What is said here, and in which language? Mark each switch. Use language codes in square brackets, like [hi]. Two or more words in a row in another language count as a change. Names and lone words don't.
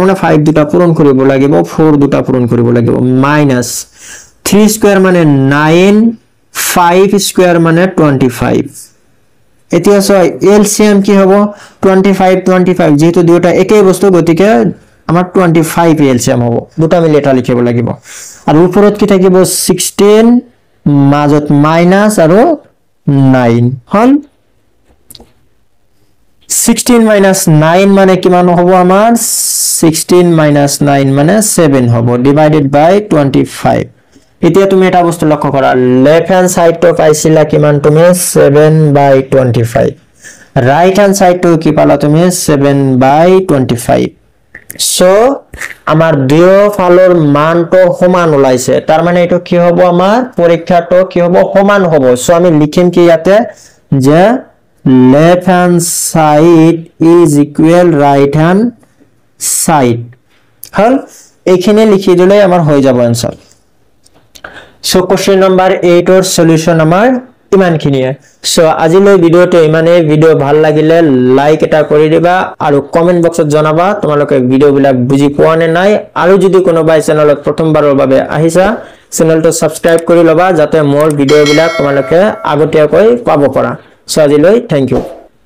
[as] মানে 5 দুটা পূৰণ কৰিব লাগিব 4 দুটা পূৰণ কৰিব লাগিব মাইনাস 3 স্কয়ার মানে 9 5 স্কয়ার মানে 25 এতিয়া সয় এলসিএম কি হ'ব 25 যেহেতু দুটা একই বস্তু গতিকে আমাৰ 25 এলসিএম হ'ব দুটা মিলি এটা লিখিব লাগিব আৰু উপৰত কি থাকিব 16 মাজত মাইনাস আৰু 9 হল 16 minus 9 মানে কিমান হ'ব আমাৰ 16 minus 9 মানে 7 হ'ব [en] divided by 25 [as] এতিয়া তুমি এটা বস্তু লক্ষ্য কৰা [en] left hand [as] সাইডটো পাইছিলা কিমান তুমি 7/25 [en] right hand [as] সাইডটো কি পালা তুমি 7/25 সো আমাৰ দুয়ো ফালৰ মানটো সমান ওলাইছে তাৰ মানে এটো কি হ'ব আমাৰ পৰীক্ষাটো কি হ'ব সমান হ'ব সো আমি লিখিম কি ইয়াতে যে [en] left hand side is equal right hand side [as] হল এইখানে লিখি দিলে আমাৰ হৈ যাব आंसर সো [en] question number [as] 8 এর সলিউশন আমাৰ ইমানখিনিয়ে সো আজিলৈ ভিডিওটো ইমানে ভিডিও ভাল লাগিলে লাইক এটা কৰি দিবা আৰু কমেন্ট বক্সত জনাবা তোমালোকে ভিডিওবিলাক বুজি পোৱা নে নাই আৰু যদি কোনোবাই চেনেলত প্ৰথমবাৰৰ বাবে আহিছা চেনেলটো সাবস্ক্ৰাইব কৰি লবা যাতে মোৰ ভিডিওবিলাক তোমালোকে আগতীয়াকৈ পাব পাৰা সো আজিলৈ [en] thank you